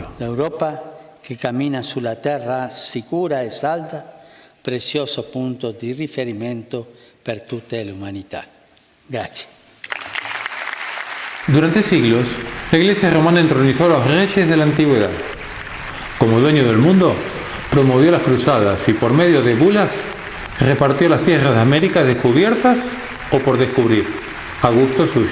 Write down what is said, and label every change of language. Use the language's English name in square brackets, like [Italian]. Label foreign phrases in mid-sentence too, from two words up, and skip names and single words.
[Italian] L'Europa che cammina sulla terra sicura e salda, prezioso punto di riferimento per tutta l'umanità. Grazie. [Spanish] Durante siglos, la Iglesia romana entronizó a los reyes de la antigüedad. Como dueño del mundo, promovió las cruzadas y por medio de bulas repartió las tierras de América descubiertas o por descubrir, a gusto suyo.